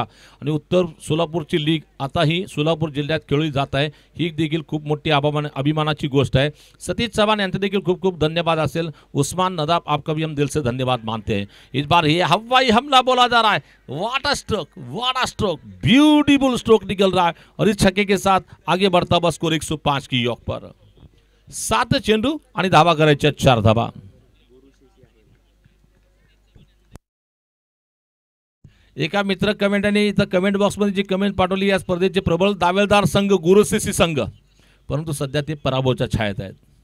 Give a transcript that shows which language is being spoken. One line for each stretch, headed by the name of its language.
Marathi: आणि उत्तर सोलापूरची लीग आता ही सोलापूर जिल्ह्यात खेळली जात आहे, ही देखील खूप मोठी अभिमानाची गोष्ट आहे। सतीश चव्हाण यांचे देखील खूप खूप धन्यवाद असेल।
Hindi: उस्मान नदाब आपका भी हम दिल से धन्यवाद मानते हैं। इस बार ये हवाई हमला बोला जा रहा है,
English: what a stroke, beautiful stroke
Hindi: निकल रहा है और इस छक्के के साथ आगे बढ़ता हुआ स्कोर 105 की यॉर्क पर।
Marathi: 7 चेंडू आणि धावा करायच्या 4 धावा। एका मित्र कमेंटने इथं कमेंट बॉक्स मध्ये जी कमेंट पाठवली, या स्पर्धेचे प्रबल दावेदार संघ गुरुसीसी संघ, परंतु सध्या ते पराभवाच्या छायेत आहेत।